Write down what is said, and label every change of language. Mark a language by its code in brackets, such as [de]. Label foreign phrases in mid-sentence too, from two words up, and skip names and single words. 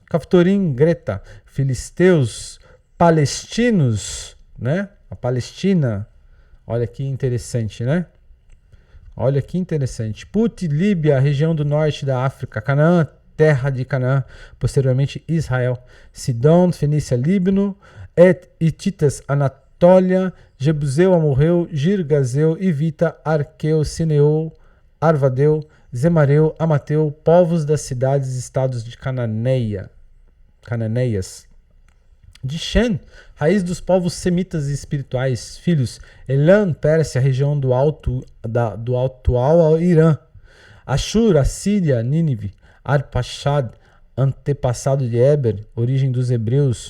[pt] Caftorim, Greta, filisteus, palestinos, né? A Palestina. Olha que interessante, né? Olha que interessante. Put, Líbia, região do norte da África. Canaã, terra de Canaã. Posteriormente, Israel. Sidom, Fenícia, Líbano. Hititas, Anatólia. Jebuseu, Amorreu. Girgazeu, Ivita, Arqueu, Sineu, Arvadeu, Zemareu, Amateu. Povos das cidades e estados de Cananeias. De Shen, raiz dos povos semitas e espirituais, filhos. Elam, Pérsia, região do atual Irã. Ashur, Assíria, Nínive. Arpachad, antepassado de Eber, origem dos hebreus.